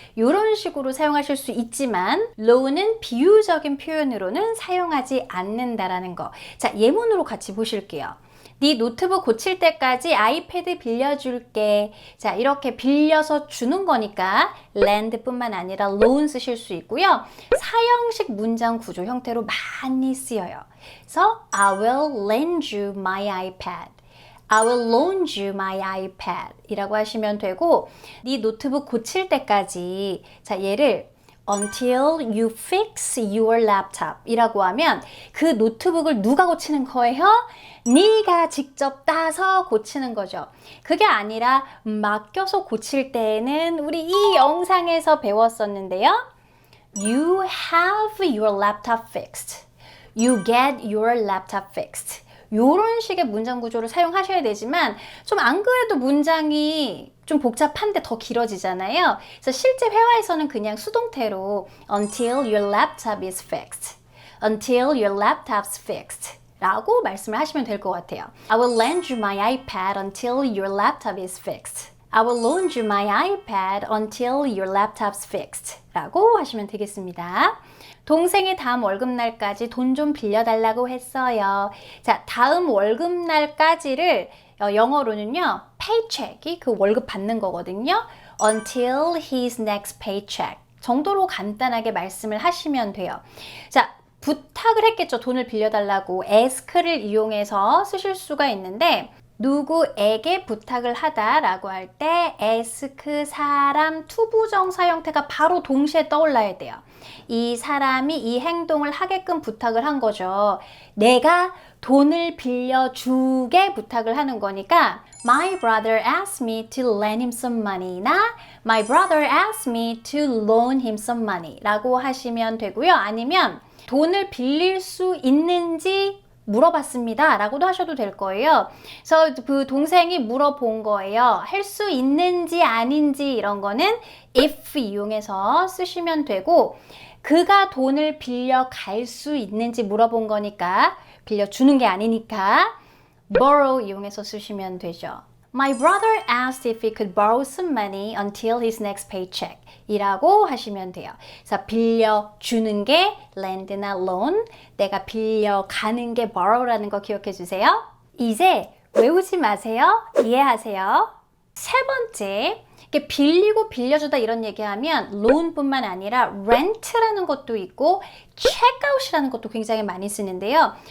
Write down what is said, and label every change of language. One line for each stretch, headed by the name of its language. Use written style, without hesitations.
Korean: 이런 식으로 사용하실 수 있지만 loan은 비유적인 표현으로는 사용하지 않는다라는 거. 자, 예문으로 같이 보실게요. 네 노트북 고칠 때까지 아이패드 빌려줄게. 자, 이렇게 빌려서 주는 거니까 lend 뿐만 아니라 loan 쓰실 수 있고요. 사형식 문장 구조 형태로 많이 쓰여요. 그래서
English: I will lend you my iPad. I will loan you my iPad
Korean: 이라고 하시면 되고 네 노트북 고칠 때까지 자, 얘를
English: until you fix your laptop
Korean: 이라고 하면 그 노트북을 누가 고치는 거예요? 네가 직접 따서 고치는 거죠. 그게 아니라 맡겨서 고칠 때는 우리 이 영상에서 배웠었는데요.
English: You have your laptop fixed. You get your laptop fixed.
Korean: 이런 식의 문장 구조를 사용하셔야 되지만 좀 안 그래도 문장이 좀 복잡한데 더 길어지잖아요. 그래서 실제 회화에서는 그냥 수동태로
English: until your laptop is fixed, until your laptop's fixed
Korean: 라고 말씀을 하시면 될 것 같아요.
English: I will lend you my iPad until your laptop is fixed. I will loan you my iPad until your laptop's fixed
Korean: 라고 하시면 되겠습니다. 동생이 다음 월급날까지 돈 좀 빌려달라고 했어요. 자, 다음 월급날까지를 영어로는요, paycheck이 그 월급 받는 거거든요.
English: Until his next paycheck
Korean: 정도로 간단하게 말씀을 하시면 돼요. 자, 부탁을 했겠죠. 돈을 빌려달라고. ask를 이용해서 쓰실 수가 있는데 누구에게 부탁을 하다라고 할 때 ask 사람 투부정사 형태가 바로 동시에 떠올라야 돼요. 이 사람이 이 행동을 하게끔 부탁을 한 거죠. 내가 돈을 빌려주게 부탁을 하는 거니까
English: My brother asked me to lend him some money 나 My brother asked me to loan him some money
Korean: 라고 하시면 되고요. 아니면 돈을 빌릴 수 있는지 물어봤습니다 라고도 하셔도 될 거예요. 그래서 그 동생이 물어본 거예요. 할 수 있는지 아닌지 이런 거는 if 이용해서 쓰시면 되고, 그가 돈을 빌려갈 수 있는지 물어본 거니까, 빌려주는 게 아니니까 borrow 이용해서 쓰시면 되죠.
English: My brother asked if he could borrow some money until his next paycheck
Korean: 이라고 하시면 돼요. 그래서 빌려주는 게 lend나 loan, 내가 빌려가는 게 borrow라는 거 기억해 주세요. 이제 외우지 마세요. 이해하세요. 세 번째, 이렇게 빌리고 빌려주다 이런 얘기하면 loan뿐만 아니라 rent라는 것도 있고 checkout이라는 것도 굉장히 많이 쓰는데요.